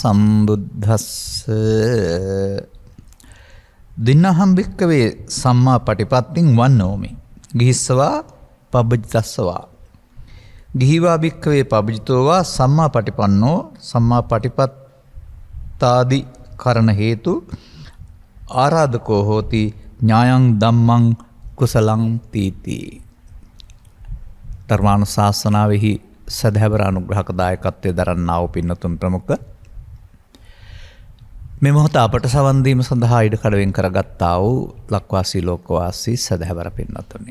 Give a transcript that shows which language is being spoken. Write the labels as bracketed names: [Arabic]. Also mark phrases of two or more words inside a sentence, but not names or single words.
[Pali] සම්බුද්දස්සේ දින්නහම් භික්කවේ සම්මා පටිපත්තිං වන්නෝමි ගිහිස්සවා පබ්බජිතස්සවා ගිහිවා භික්කවේ පබ්බජිතෝවා සම්මා පටිපන්නෝ සම්මා පටිපත්තාදි කරණ හේතු ආරාධකෝ හෝති ඥායං ධම්මං කුසලං තීති. [Sinhala] ධර්මානුශාසනාවෙහි සදහැවර අනුග්‍රහක දායකත්වයේ දරන්නා වූ පින්නතුන් ප්‍රමුඛ මේ මොහොත අපට සවන් දීම සඳහා ඉඩකඩ වෙන් කරගත්තා වූ ලක්වාසී ලෝකවාසී සදහැවර පින්නතුනි.